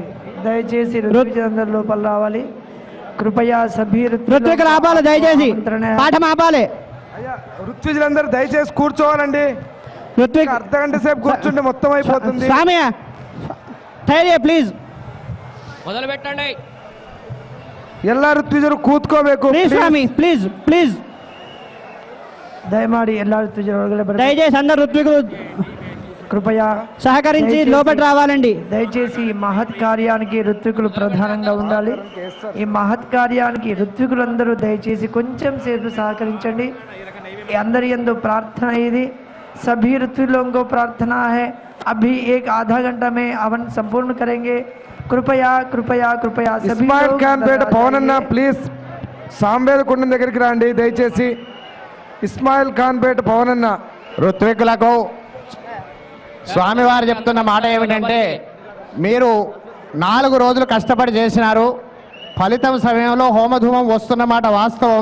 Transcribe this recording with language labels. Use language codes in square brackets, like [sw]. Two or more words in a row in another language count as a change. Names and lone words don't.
[te] దయచేసి ఋత్విజందరు లోపల రావాలి. [hi] कृपया सभी [te] ఋత్వికులు ఆపాలి, దయచేసి పాఠం ఆపాలి. అయ్యా ఋత్విజులందరూ దయచేసి కూర్చోవాలండి. ఋత్విక్ అర్ధగంట సేపు కూర్చుంటే మొత్తం అయిపోతుంది. స్వామి ధైర్య ప్లీజ్ మొదలు పెట్టండి. [kn] ಎಲ್ಲ ಋತ್ವಿಜರು ಕೂತ್ಕೋಬೇಕು ಪ್ಲೀಸ್ ಸ್ವಾಮಿ, ಪ್ಲೀಸ್ ಪ್ಲೀಸ್. ದಯಮಾಡಿ ಎಲ್ಲ ಋತ್ವಿಜರು ಒಳಗಡೆ ಬರಬೇಕು. [te] ದಯచేసి అందరు ఋత్వికులు కృపయా సహకరించి దయచేసి- లోపల రావాలండి. దయచేసి ఈ మహత్ కార్యానికి ఋత్వికులు ప్రధానంగా ఉండాలి. ఈ మహత్ కార్యానికి ఋత్వికులందరూ దయచేసి కొంచెం సేపు సహకరించండి. ఈ అందరి యందు ప్రార్థన ఇది. [hi] सभी ऋत्विलों को प्रार्थना है, अभी एक आधा घंटा में हवन संपूर्ण करेंगे. कृपया कृपया कृपया सभी [te] ఇస్మాయిల్ [hi] लोग [te] ఖాన్ పేట [hi] अंदर आ [te] పవన్ అన్న [hi] जाइए. [te] ప్లీజ్ సాంబేద కుండం దగ్గరికి రండి దయచేసి. ఇస్మాయిల్ ఖాన్ పేట పవన్ అన్న. ఋత్వికులకు స్వామివారు చెప్తున్న మాట ఏమిటంటే, మీరు 4 రోజులు కష్టపడి చేసినారు, ఫలితం సమయంలో హోమధూమం వస్తున్న మాట వాస్తవం.